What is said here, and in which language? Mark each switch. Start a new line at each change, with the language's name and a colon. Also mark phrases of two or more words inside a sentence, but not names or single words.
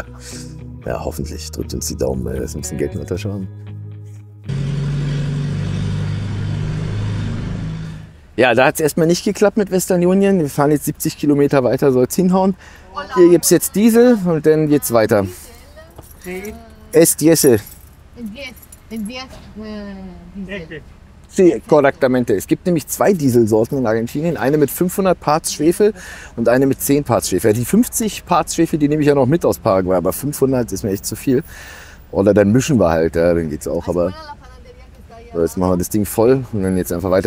German: Ja, hoffentlich drückt uns die Daumen, weil wir ein bisschen Geld in der Tasche haben. Ja, da hat es erstmal nicht geklappt mit Western Union. Wir fahren jetzt 70 Kilometer weiter, soll es hinhauen. Hier gibt es jetzt Diesel und dann geht's weiter.
Spanish: Es Diesel. Sí, correctamente.
German: Es gibt nämlich 2 Dieselsorten in Argentinien. Eine mit 500 Parts Schwefel und eine mit 10 Parts Schwefel. Die 50 Parts Schwefel, die nehme ich ja noch mit aus Paraguay, aber 500 ist mir echt zu viel. Oder dann mischen wir halt, ja, dann geht's auch. Aber so, jetzt machen wir das Ding voll und dann jetzt einfach weiter.